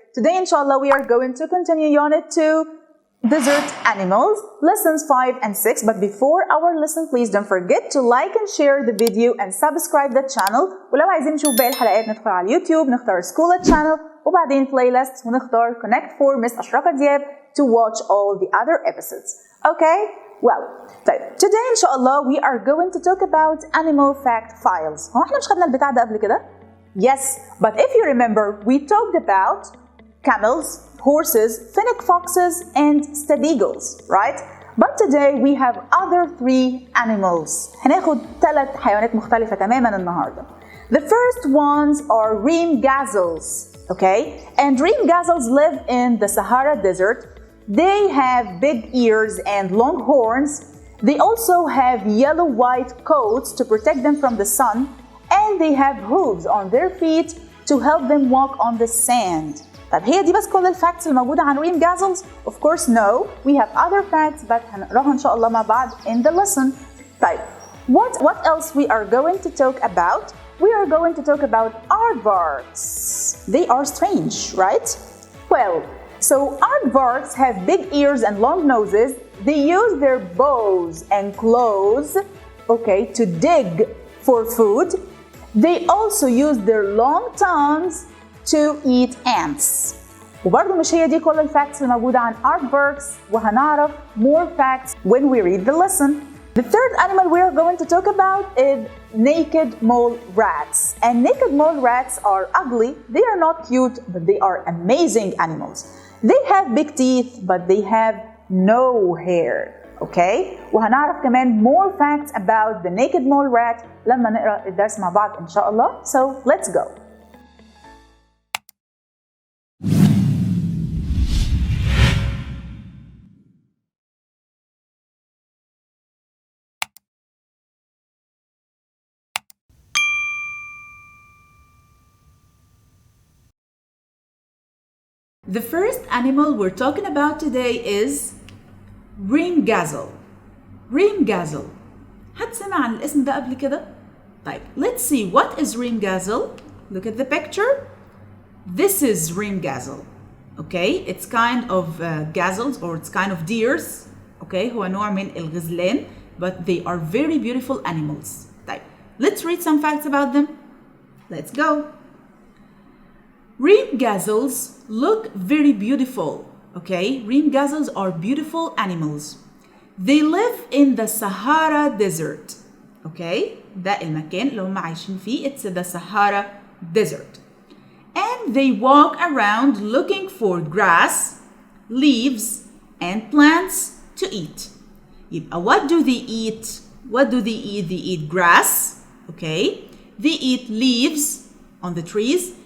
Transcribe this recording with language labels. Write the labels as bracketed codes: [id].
[en] Today inshallah we are going to continue Unit 2, Desert Animals, Lessons 5 and 6. But before our lesson, please don't forget to like and share the video and subscribe the channel. [ar] ولو عايزين نشوف باقي الحلقات ندخل على اليوتيوب نختار سكوله channel وبعدين playlist ليست ونختار Connect for Miss أشرقت دياب [en] to watch all the other episodes. Okay? Well, today inshallah we are going to talk about animal fact files. [ar] هو احنا مش خدنا البتاع ده قبل كده؟ [en] Yes, but if you remember, we talked about camels, horses, fennec foxes, and stud eagles, right? But today we have other 3 animals. [ar] هناخد 3 حيوانات مختلفة تماماً النهاردة. [en] The first ones are Ringgazzles, okay? And Ringgazzles live in the Sahara Desert. They have big ears and long horns. They also have yellow-white coats to protect them from the sun. And they have hooves on their feet to help them walk on the sand. [ar] طب هي دي بس كل الفاكتس الموجودة عن Ringgazzles? [en] Of course no. We have other facts but [ar] هنقراها إن شاء الله مع بعض [en] in the lesson. طيب what else we are going to talk about? We are going to talk about Aardvarks. They are strange, right? Well, so Aardvarks have big ears and long noses. They use their bows and claws, okay, to dig for food. They also use their long tongues to eat ants. [ar] وبرضه مش هي دي كل الفاكتس الموجودة عن Aardvarks وهنعرف [en] more facts [ar] when we read the lesson. [en] The third animal we are going to talk about is naked mole rats. And naked mole rats are ugly. They are not cute, but they are amazing animals. They have big teeth, but they have no hair. Okay? [ar] وهنعرف كمان [en] more facts about the naked mole rat [ar] لما نقرأ الدرس مع بعض إن شاء الله. [en] So let's go. The first animal we're talking about today is Ringgazzle. Ringgazzle. [ar] حد سمع عن الاسم ده قبل كده؟ طيب, [en] let's see what is Ringgazzle. Look at the picture. This is Ringgazzle. Okay, it's kind of gazelles or it's kind of deers. Okay, [ar] هو نوع من الغزلان, [en] but they are very beautiful animals. طيب, let's read some facts about them. Let's go. Ringgazzles look very beautiful. Okay, Ringgazzles are beautiful animals. They live in the Sahara Desert. [ar] Okay, ده المكان اللي هم عايشين فيه. [en] It's the Sahara Desert. And they walk around looking for grass, leaves, and plants to eat. يبقى what do they eat? What do they eat? They eat grass. Okay, they eat leaves on the trees.